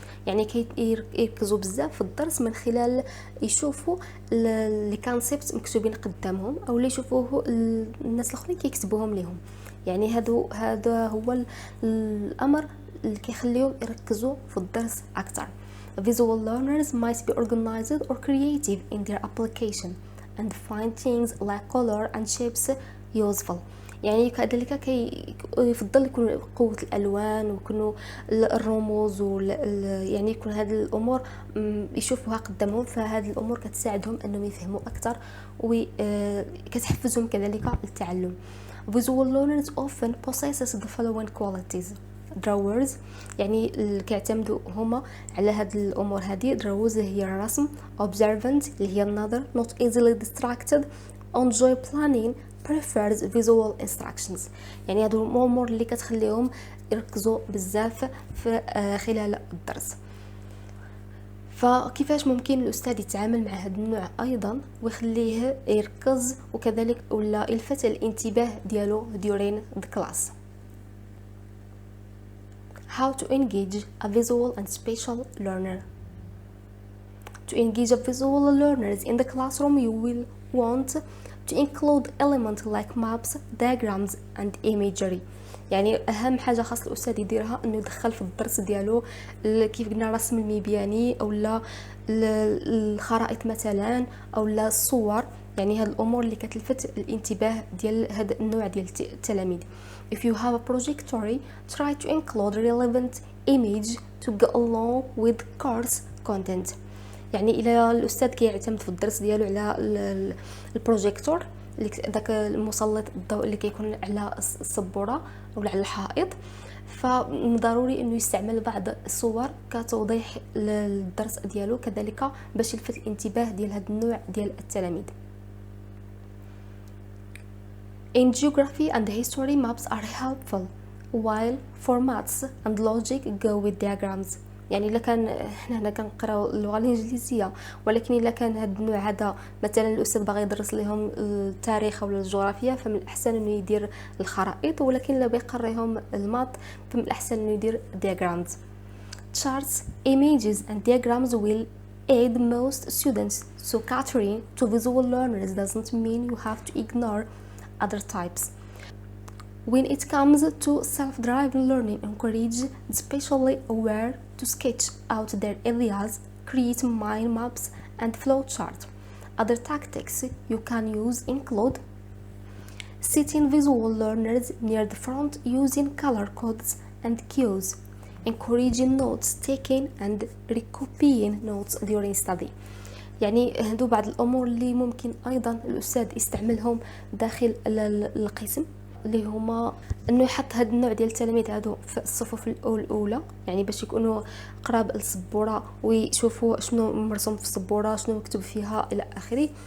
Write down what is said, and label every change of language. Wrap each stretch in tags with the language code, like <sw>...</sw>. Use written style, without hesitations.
<ar>يعني كيركزوا بزاف في الدرس من خلال يشوفوا لي كونسيبت مكتوبين قدامهم، او اللي يشوفوه الناس الاخرين كيكتبوهم لهم. يعني هذا هو الامر اللي كيخليهم يركزوا في الدرس اكثر.</ar> <en>Visual learners might be organized or creative in their application and find things like color and shapes useful.</en> <ar>يعني كذلك يفضل يكون قوة الألوان ويكونوا الرموز يعني يكون هذه الأمور يشوفوها قدامهم، فهذه الأمور كتساعدهم أنهم يفهموا أكثر وكتحفزهم كذلك التعلم.</ar> <en>Visual learners often possesses the following qualities.</en> <ar>Drawers يعني كيعتمدوا هما على هاد الأمور هذه. Drawers هي الرسم. Observant اللي هي النظر.</ar> <en>Not easily distracted. Enjoy planning. Prefers visual instructions.</en> <ar>يعني هادو الأمور اللي كتخليهم يركزوا بزاف في خلال الدرس. فكيفاش ممكن الأستاذ يتعامل مع هذا النوع أيضا ويخليه يركز وكذلك ولا يلفت الانتباه ديالو</ar> <en>during the class. How to engage a visual and spatial learner. To engage a visual learners in the classroom, you will want to include elements like maps, diagrams and imagery.</en> <ar>يعني اهم حاجه خاص الاستاذ يديرها انه يدخل في الدرس ديالو كيف قلنا الرسم الميداني او لا الخرائط مثلا او لا الصور. يعني هاد الامور اللي كتلفت الانتباه ديال هذا النوع ديال التلاميذ.</ar> <en>If you have a projectory, try to include relevant image to go along with course content.</en> <ar>يعني الى الاستاذ كيعتمد في الدرس ديالو على البروجيكتور اللي داك المسلط الضوء اللي كيكون على السبوره او على الحائط، فضروري انه يستعمل بعض الصور كتوضيح للدرس ديالو كذلك باش يلفت الانتباه ديال هذا النوع ديال التلاميذ.</ar> <en>In geography and history, maps are helpful, while for maths and logic go with diagrams.</en> <ar>يعني الا كان حنا هنا كنقراو اللغه الانجليزيه، ولكن الا كان هذا النوع هذا مثلا الاستاذ باغي يدرس لهم التاريخ او الجغرافيا، فمن الاحسن انه يدير الخرائط، ولكن الا بيقريهم الماط فمن الاحسن انه يدير diagrams.</ar> <en>Charts, images and diagrams will aid most students, so catering to visual learners doesn't mean you have to ignore other types. When it comes to self-driven learning, encourage the spatially aware to sketch out their ideas, create mind maps and flowchart. Other tactics you can use include sitting visual learners near the front using color codes and cues, encouraging notes taking and recopying notes during study.</en> <ar>يعني هادو بعض الامور اللي ممكن ايضا الاستاذ يستعملهم داخل القسم، اللي هما انه يحط هذا النوع ديال التلاميذ هادو في الصفوف الاولى، يعني باش يكونوا قراب للسبوره ويشوفوا شنو مرسوم في السبوره، شنو مكتوب فيها الى اخره.</ar>